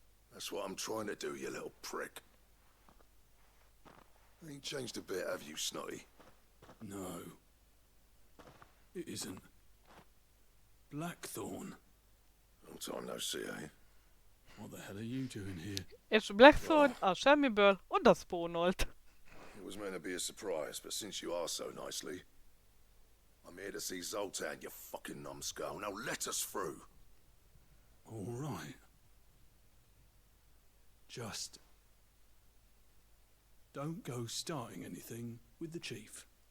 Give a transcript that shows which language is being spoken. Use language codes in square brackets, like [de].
[en] That's what I'm trying to do, you little prick. Ain't changed a bit, have you, Snotty? No. It isn't. Blackthorn. Long time no see, eh? What the hell are you doing here? [hu] És Blackthorn a semmiből oda spawnolt. [en] It was meant to be a surprise, but since you are so nicely, I'm here to see Zoltan, you fucking numbskull. Now let us through. All right. Just don't go starting anything with the chief.